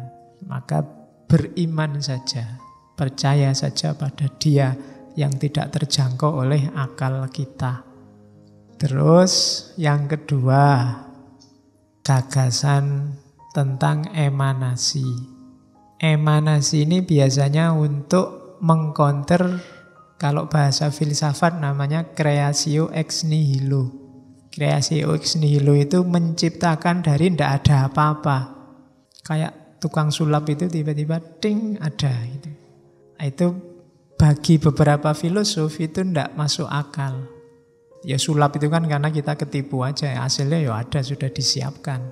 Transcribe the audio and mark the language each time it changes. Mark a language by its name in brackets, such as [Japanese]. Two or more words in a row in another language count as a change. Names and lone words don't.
[Indonesian] Maka beriman saja, percaya saja pada Dia yang tidak terjangkau oleh akal kita. Terus yang kedua, gagasan tentang emanasi. Emanasi ini biasanya untuk mengcounter, kalau bahasa filsafat namanya [Latin] creatio ex nihilo. Creatio ex nihilo [Indonesian] itu menciptakan dari tidak ada apa-apa. Kayak tukang sulap itu tiba-tiba ting ada gitu. Itu bagi beberapa filosof itu tidak masuk akal. Ya sulap itu kan karena kita ketipu aja, hasilnya ya ada, sudah disiapkan.